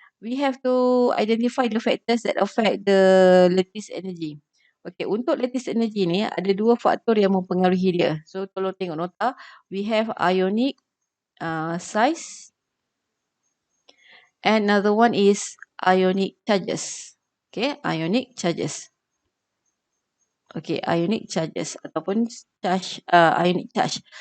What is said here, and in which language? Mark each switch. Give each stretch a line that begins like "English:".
English: We have to identify the factors that affect the lattice energy.
Malay: Okay, untuk lattice energy ni ada dua faktor yang mempengaruhi dia. So, tolong tengok nota.
English: We have ionic size and another one is ionic charges. Okay, ionic charges. Okay, ionic charges ataupun charge, ionic charge.